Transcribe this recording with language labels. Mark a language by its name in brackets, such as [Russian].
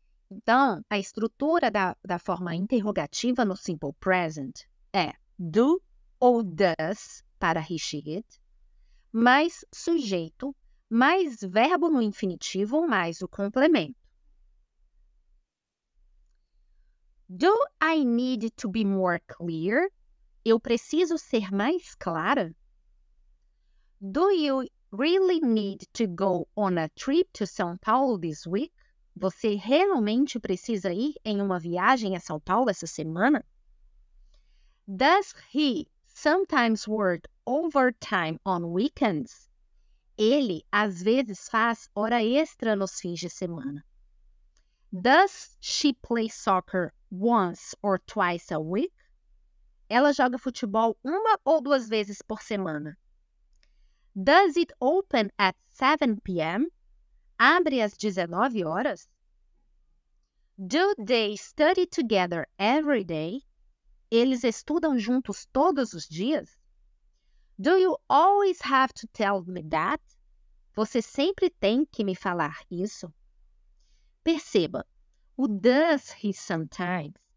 [Portuguese] Então, a estrutura da forma interrogativa no simple present é do ou does para he, she, it, mais sujeito, mais verbo no infinitivo, mais o complemento. [English] Do I need to be more clear? [Portuguese] Eu preciso ser mais clara? [English] Do you really need to go on a trip to São Paulo this week? [Portuguese] Você realmente precisa ir em uma viagem a São Paulo essa semana? [English] Does he sometimes work overtime on weekends? [Portuguese] Ele, às vezes, faz hora extra nos fins de semana. [English] Does she play soccer once or twice a week? [Portuguese] Ela joga futebol uma ou duas vezes por semana. [English] Does it open at 7 p.m.? [Portuguese] Abre às 19 horas? [English] Do they study together every day? [Portuguese] Eles estudam juntos todos os dias? [English] Do you always have to tell me that? [Portuguese] Você sempre tem que me falar isso? Perceba, o [English] does he sometimes?